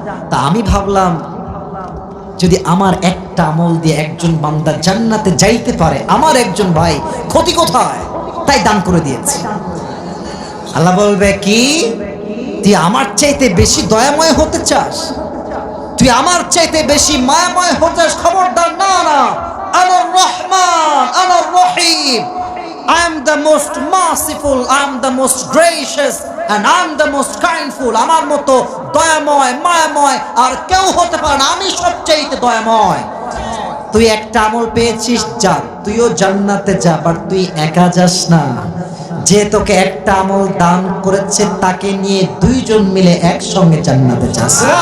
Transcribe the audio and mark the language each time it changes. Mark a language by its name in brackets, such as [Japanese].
[Bangla] তা আমি ভাবলাম যদি আমার একটা আমল দিয়ে একজন বান্দা জান্নাতে যাইতে পারে, আমার একজন ভাই ক্ষতি কোথায়? তাই দান করে দিয়েছি। আল্লাহ বলবে কি তুই আমার চাইতে বেশি দয়াময় হতে চাস? তুই আমার চাইতে বেশি মায়াময় হতে চাস? খবরদার, না না। [Arabic] আনার রহমান, আনার রহিম, [English] I am the most merciful, I am the most gracious and I am the most kindful. [Bangla] আমার মতো দয়াময় মায়াময় আর কেউ হতে পারে না, আমি সবচাইতে দয়াময়। তুই একটা আমল পেয়েছিস, যা তুইও জান্নাতে যা, বাট তুই একা যাস না। যে তোকে একটা আমল দান করেছে তাকে নিয়ে 2 জন মিলে একসঙ্গে জান্নাতে যাস।